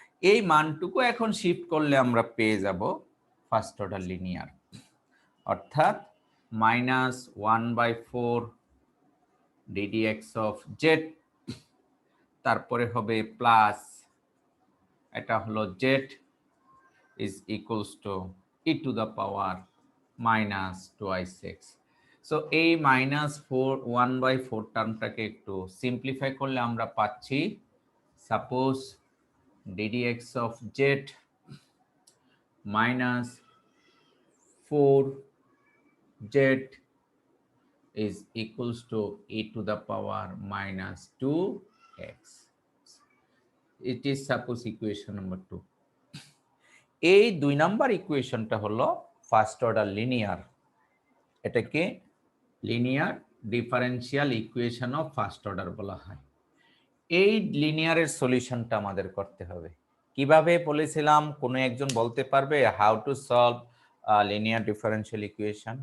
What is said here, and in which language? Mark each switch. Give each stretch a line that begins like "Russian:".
Bangla: এই মানটুকু এখন শিফট করলে আমরা পেয়ে যাব ফার্স্ট অর্ডার লিনিয়ার, অর্থাৎ মাইনাস 1/4 ddx of z, তারপরে হবে প্লাস এটা হলো
English: z is equals to e to the power minus 2i6। সো
Bangla: এই মাইনাস 1/4 টার্মটাকে একটু সিম্পলিফাই করলে আমরা পাচ্ছি
English: Suppose ddx of z minus 4z is equals to e to the power minus 2x. It is suppose equation number 2.
Bangla: এই 2 number ইকুয়েশনটা হলো first order linear, এটাকে linear differential equation of first order বলা হয়। এই লিনিয়ারের সলিউশনটা আমাদের করতে হবে। কিভাবে বলেছিলাম, কোনো একজন বলতে পারবে
English: How to solve linear differential equation?